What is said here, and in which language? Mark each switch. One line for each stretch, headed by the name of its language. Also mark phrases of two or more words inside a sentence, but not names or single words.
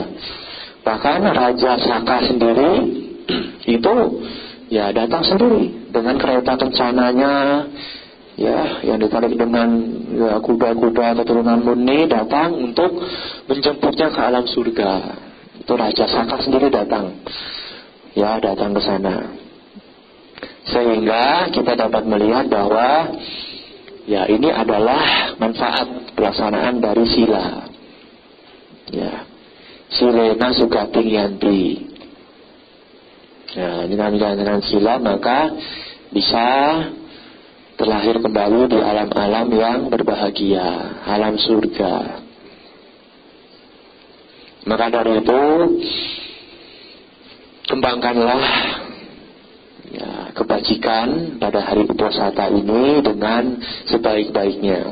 Indonesian: Bahkan Raja Saka sendiri itu ya datang sendiri dengan kereta kencananya, ya yang ditarik dengan ya, kuda-kuda keturunan murni, datang untuk menjemputnya ke alam surga. Itu Raja Saka sendiri datang, ya datang ke sana. Sehingga kita dapat melihat bahwa ya ini adalah manfaat pelaksanaan dari sila. Ya,
Pali: silena sugating yanti.
Indonesian: Nah, dengan menjalankan sila maka bisa terlahir kembali di alam-alam yang berbahagia, alam surga. Maka dari itu kembangkanlah ya, kebajikan pada hari uposatha ini dengan sebaik-baiknya.